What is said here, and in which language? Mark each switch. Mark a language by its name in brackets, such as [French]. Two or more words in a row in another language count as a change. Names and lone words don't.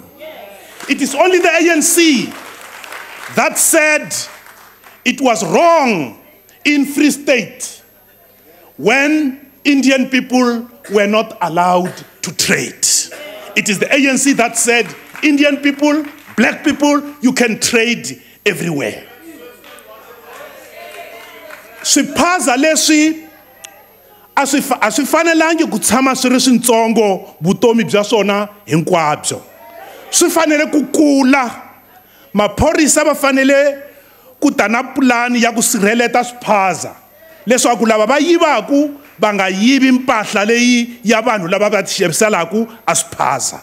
[English] It is only the ANC that said it was wrong in Free State when Indian people were not allowed to trade. It is the ANC that said, Indian people, black people, you can trade everywhere. [Tsonga] Swiphaza leswi a swi fanelangi ku tshama swi ri swintsongo vutomi bya swona hinkwabyo. Swi fanele ku kula. Maphorisa va fanele ku ta na pulani ya ku sirheleta swiphaza leswaku lava va yivaku va nga yivi mpahla leyi ya vanhu lava va xaviselaku a swiphaza.